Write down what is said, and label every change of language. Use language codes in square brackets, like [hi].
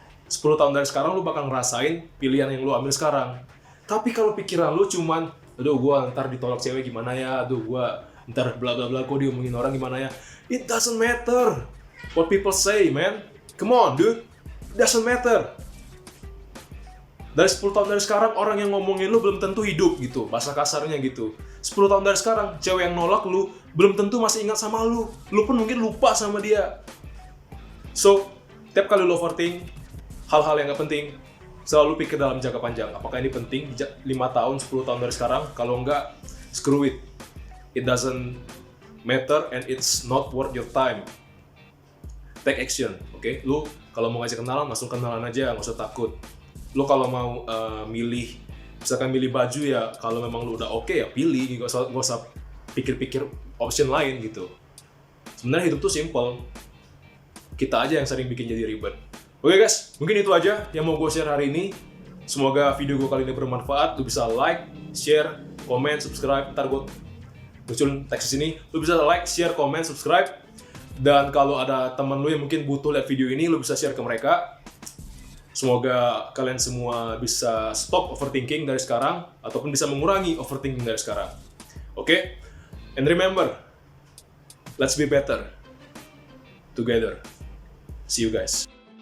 [id] 10 tahun dari sekarang lu bakal ngerasain pilihan yang lu ambil sekarang. Tapi kalau pikiran lu cuman, aduh gua ntar ditolak cewek gimana ya, aduh gua Ntar bla bla bla, kok diomongin orang gimana ya. [en] It doesn't matter what people say, man. Come on, dude. It doesn't matter. [id] Dari 10 tahun dari sekarang, orang yang ngomongin lu belum tentu hidup gitu, bahasa kasarnya gitu. 10 tahun dari sekarang, cewek yang nolak lu belum tentu masih ingat sama lu. Lu pun mungkin lupa sama dia. So, tiap kali lu overthink hal-hal yang gak penting, selalu pikir dalam jangka panjang. Apakah ini penting 5 tahun, 10 tahun dari sekarang? Kalau enggak, [en] screw it. It doesn't matter and it's not worth your time. Take action, [id] oke? Lu kalau mau ngajak kenalan, langsung kenalan aja, nggak usah takut. Lu kalau mau misalkan milih baju ya, kalau memang lu udah oke ya pilih, nggak usah pikir-pikir option lain gitu. Sebenarnya hidup tuh simple. Kita aja yang sering bikin jadi ribet. Oke guys, mungkin itu aja yang mau gue share hari ini. Semoga video gue kali ini bermanfaat. Lu bisa like, share, komen, subscribe. Ntar gue muncul teks di sini. Lu bisa like, share, komen, subscribe. Dan kalau ada teman lu yang mungkin butuh lihat video ini, lu bisa share ke mereka. Semoga kalian semua bisa [en] stop overthinking [id] dari sekarang, ataupun bisa mengurangi overthinking dari sekarang. Oke? [en] And remember, let's be better together. See you guys.